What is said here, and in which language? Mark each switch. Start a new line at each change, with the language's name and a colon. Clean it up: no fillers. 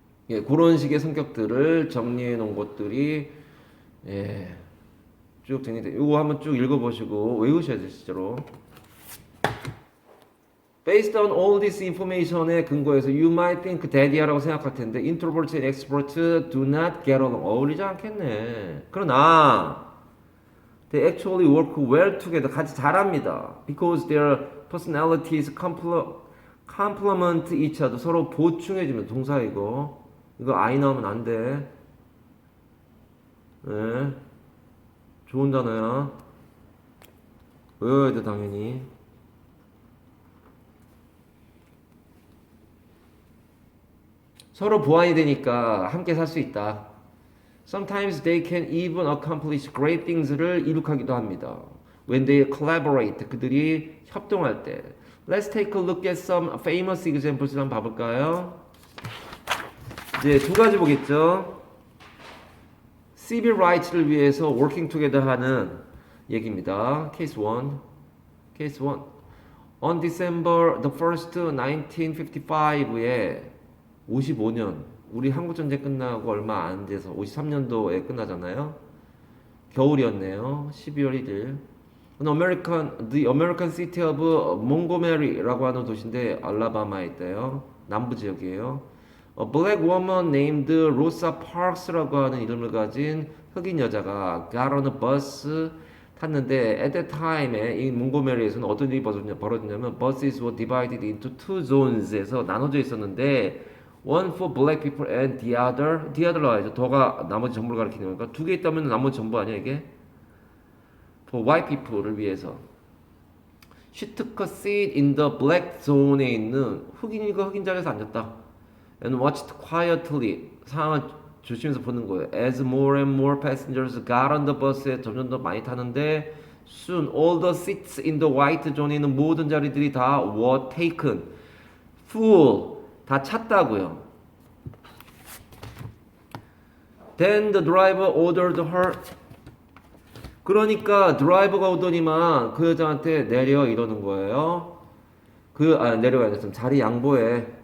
Korean: 예, 그런 식의 성격들을 정리해 놓은 것들이 예, 쭉 정리돼. 이거 한번 쭉 읽어보시고 외우셔야 돼요, 진짜로.
English: Based on all this information에 근거해서 you might think that
Korean: 이야라고 생각할 텐데
English: introverts and extroverts do not get along.
Korean: 어울리지 않겠네. 그러나
English: they actually work well together.
Korean: 같이 잘합니다.
English: Because their personalities complement each other.
Korean: 서로 보충해주면 동사이고 이거 I 나오면 안 돼. 네. 좋은 단어야. 외워야 돼 당연히. 서로 보완이 되니까 함께 살 수 있다.
English: Sometimes they can even accomplish great things
Korean: 를 이룩하기도 합니다.
English: When they collaborate,
Korean: 그들이 협동할 때.
English: Let's take a look at some famous examples
Korean: 한번 봐볼까요? 이제 두 가지 보겠죠. civil rights를 위해서
English: working together
Korean: 하는 얘기입니다.
English: Case 1. Case 1. On December the 1st, 1955
Korean: 에 55년 우리 한국전쟁 끝나고 얼마 안 돼서 53년도에 끝나잖아요. 겨울이었네요. 12월 1일.
English: The American city of Montgomery
Korean: 라고 하는 도시인데 알라바마에 있대요. 남부 지역이에요.
English: A black woman named Rosa Parks라고 하는 이름을 가진 흑인 여자가 got on a bus
Korean: 탔는데
English: at that time에 이 몽고메리에서는 어떤 일이 벌어졌냐면 buses were divided into two zones에서 나눠져 있었는데 one for black people and the other 나와야죠.
Korean: 더가 나머지 전부를 가리키는 거니까 두 개 있다면 나머지 전부 아니야 이게?
English: For white people를 위해서. She took a seat in the black zone
Korean: 에 있는 흑인이가 흑인 자리에서 앉았다.
English: And watched quietly.
Korean: 상황을 조심해서 보는 거예요.
English: As more and more passengers got on the bus
Korean: 에 점점 더 많이 타는데
English: soon all the seats in the white zone에 있는 모든 자리들이 다 were taken.
Korean: full. 다 찼다고요.
English: Then the driver ordered her.
Korean: 그러니까 드라이버가 오더니만 그 여자한테 내려 이러는 거예요. 내려가 아니라 자리 양보해.